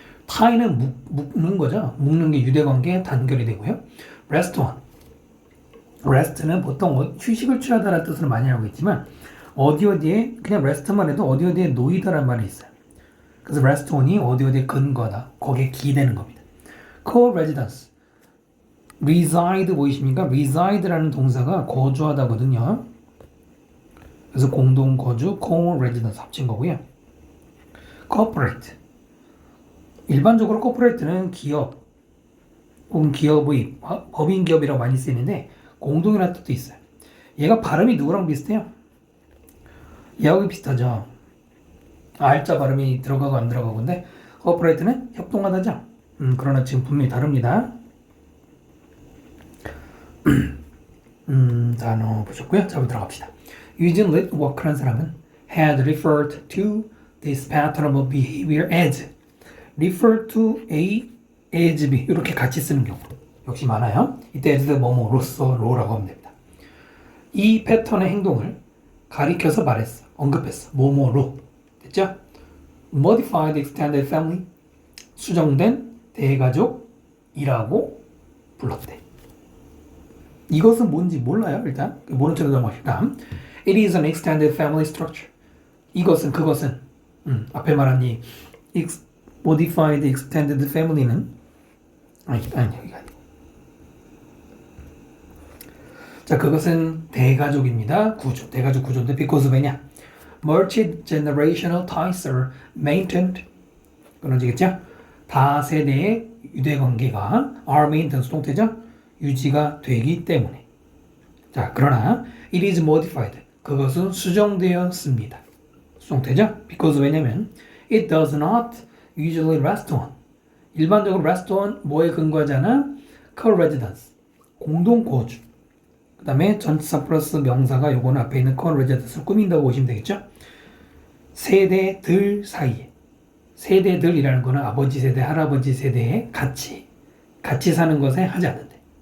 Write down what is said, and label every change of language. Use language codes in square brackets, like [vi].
[ko] tie는 묶는 거죠. 묶는 게 유대관계 단결이 되고요. restaurant, rest는 보통 휴식을 취하다라는 뜻으로 많이 알고 있지만 어디에 그냥 rest만 해도 어디에 놓이다라는 말이 있어요. 그래서 restaurant이 어디에 근거하다, 거기에 기대는 겁니다. co-residence, reside 보이십니까? reside라는 동사가 거주하다거든요. 그래서 공동 거주, co-residence 합친 거고요. corporate, 일반적으로 corporate는 기업 혹은 기업의 법인 기업이라고 많이 쓰이는데 공동이라는 뜻도 있어요. 얘가 발음이 누구랑 비슷해요? 얘하고 비슷하죠. R자 발음이 들어가고 안 들어가고. 근데 corporate는 협동하다죠. 그러나 지금 분명히 다릅니다. 단어 보셨고요. 자, 들어갑시다. [en] Eugene Walker라는 사람은 had referred to this pattern of behavior as, refer to A as B [ko] 이렇게 같이 쓰는 경우 역시 많아요. 이때 as 뭐뭐로서 로라고 하면 됩니다. 이 패턴의 행동을 가리켜서 말했어, 언급했어. 뭐뭐로 됐죠? [en] Modified extended family, [ko] 수정된 대가족이라고 불렀대. 이것은 뭔지 몰라요. 일단 모른 척 넘어갑시다. [en] It is an extended family structure. [ko] 이것은 그것은 앞에 말한 이 modified extended family는 아니 여기가 아니고. 자, 그것은 대가족입니다. 구조, 대가족 구조인데 because 왜냐? [en] Multi-generational ties are maintained. [ko] 끊어지겠죠? 다세대의 유대관계가 [en] are maintained, [ko] 동태죠? 유지가 되기 때문에. 자, 그러나 [en] it is modified. [ko] 그것은 수정되었습니다. 수정되죠? [en] because [ko] 왜냐면 [en] it does not usually rest on. [ko] 일반적으로 [en] rest on [ko] 뭐에 근거하지 않아? co-residence, 공동 거주. 그 다음에 전치사 플러스 명사가 요거는 앞에 있는 co-residence를 꾸민다고 보시면 되겠죠? 세대들 사이에. 세대들이라는 거는 아버지 세대, 할아버지 세대에 같이 사는 것에 하지 않는데.